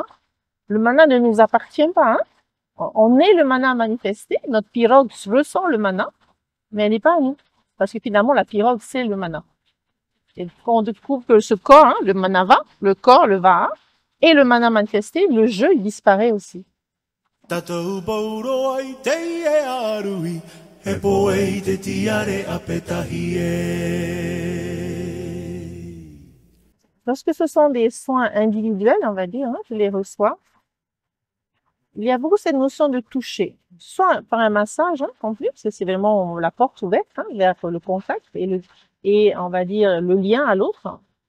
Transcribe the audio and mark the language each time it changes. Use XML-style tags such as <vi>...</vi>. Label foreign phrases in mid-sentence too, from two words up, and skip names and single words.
<fr>Le mana ne nous appartient pas. Hein. On est le mana manifesté. Notre pirogue ressent le mana, mais elle n'est pas à nous. Parce que finalement, la pirogue, c'est le mana. Et quand on découvre que ce corps, hein, le manava, le corps, le va, et le mana manifesté, le jeu, il disparaît aussi.</fr> <ty>Tatou bauro ai te e arui, he poe te tiare a petahi e.</ty> <fr>Lorsque ce sont des soins individuels, on va dire, hein, je les reçois, il y a beaucoup cette notion de toucher, soit par un massage, hein, en plus, parce que c'est vraiment la porte ouverte hein, vers le contact et on va dire le lien à l'autre.</fr>